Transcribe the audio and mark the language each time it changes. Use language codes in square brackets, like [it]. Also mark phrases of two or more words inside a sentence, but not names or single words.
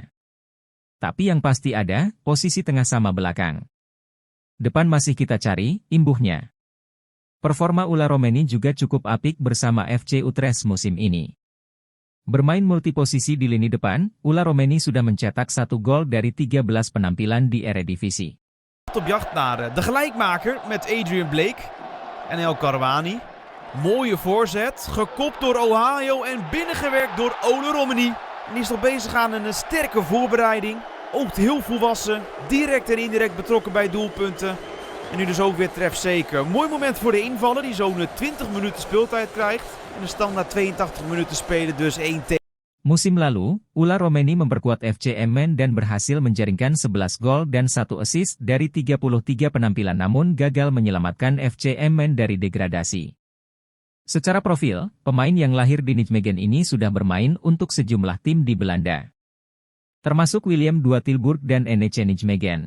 [id] Tapi yang pasti ada, posisi tengah sama belakang. Depan masih kita cari, imbuhnya. Performa Ula Romani juga cukup apik bersama FC Utrecht musim ini. Bermain multiposisi di lini depan, Ula Romani sudah mencetak 1 gol dari 13 penampilan di Eredivisie. [nl] Op jacht naar de gelijkmaker met Adrian Blake en El Karouani. Mooie voorzet, gekopt door Ohio en binnengewerkt door Ole Romani. En die is nog bezig aan een sterke voorbereiding. Oogt heel volwassen, direct en indirect betrokken bij doelpunten. En nu dus ook weer trefzeker. Mooi moment voor de invaller die zo'n 20 minuten speeltijd krijgt. En de standaard 82 minuten spelen dus 1 tegen. [id] Musim lalu, Ula Romani memperkuat FC Emmen dan berhasil menjaringkan 11 gol dan 1 assist dari 33 penampilan namun gagal menyelamatkan FC Emmen dari degradasi. Secara profil, pemain yang lahir di Nijmegen ini sudah bermain untuk sejumlah tim di Belanda, termasuk Willem II Tilburg dan NEC Nijmegen.